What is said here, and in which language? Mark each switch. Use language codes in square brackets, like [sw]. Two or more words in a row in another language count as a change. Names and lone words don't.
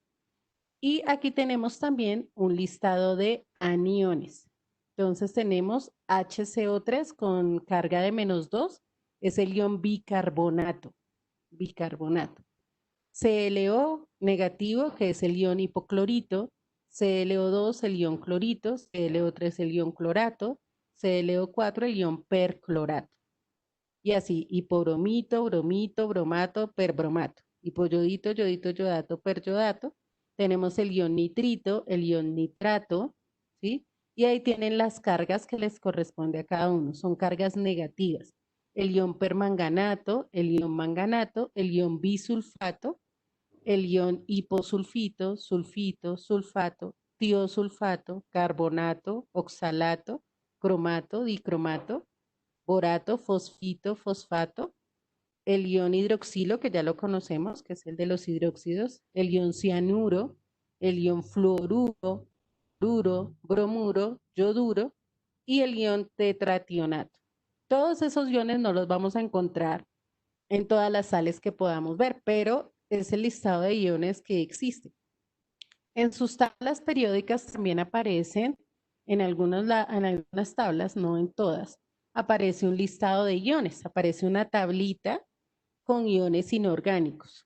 [es] Y aquí tenemos también un listado de aniones. Entonces tenemos HCO3 con carga de -2, es el ion bicarbonato, bicarbonato. ClO negativo, que es el ion hipoclorito, ClO2 el ion clorito, ClO3 el ion clorato, ClO4 el ion perclorato. Y así, hipobromito, bromito, bromato, perbromato. Hipoyodito, yodito, yodato, peryodato. Tenemos el ion nitrito, el ion nitrato, ¿sí? Y ahí tienen las cargas que les corresponde a cada uno. Son cargas negativas. El ion permanganato, el ion manganato, el ion bisulfato, el ion hiposulfito, sulfito, sulfato, tiosulfato, carbonato, oxalato, cromato, dicromato, borato, fosfito, fosfato, el ion hidroxilo, que ya lo conocemos, que es el de los hidróxidos, el ion cianuro, el ion fluoruro, bruro, bromuro, yoduro y el ion tetrationato. Todos esos iones no los vamos a encontrar en todas las sales que podamos ver, pero es el listado de iones que existe. En sus tablas periódicas también aparecen, en algunas tablas, no en todas, aparece un listado de iones, aparece una tablita con iones inorgánicos.